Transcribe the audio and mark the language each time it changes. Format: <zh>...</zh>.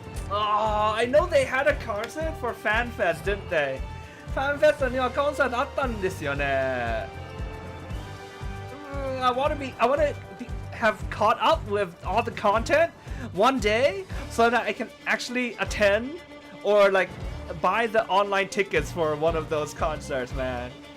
<en>Oh, I know they had a concert for FanFest, didn't they?</en> <ja>FanFest にはコンサートあったんですよね。</ja> <en>I want to have caught up with all the content one day so that I can actually attend or like buy the online tickets for one of those concerts, man.</en>